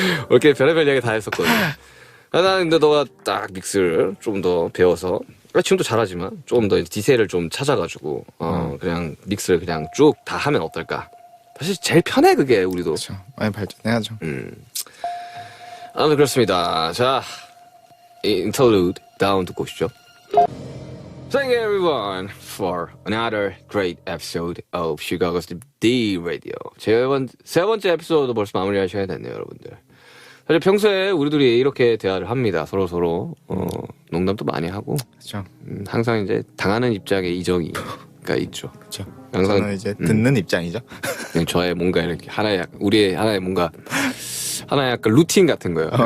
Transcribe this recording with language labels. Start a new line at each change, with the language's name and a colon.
Korean: 이렇게 별의별 이야기 다 했었거든요. 나는 근데 너가 딱 믹스를 좀 더 배워서 지금도 잘하지만 조금 더 디테일을 좀 찾아가지고 그냥 믹스를 그냥 쭉 다 하면 어떨까. 사실 제일 편해 그게 우리도. 그렇죠. 많이 발전해야죠. 아무튼 그렇습니다. 자, 인터루드 다운 듣고 오시죠.
English: Thank you everyone for another great episode of Chicago's D Radio.
Korean: 세 번째 에피소드 벌써 마무리할 시간이 됐네요, 여러분들. 사실 평소에 우리들이 이렇게 대화를 합니다. 서로 농담도 많이 하고. 그렇죠. 항상 이제 당하는 입장에 이정이가 있죠. 그렇죠. 항상 저는 이제 듣는 입장이죠. 저의 뭔가 이렇게 우리의 하나의 뭔가 하나의 약간 루틴 같은 거예요.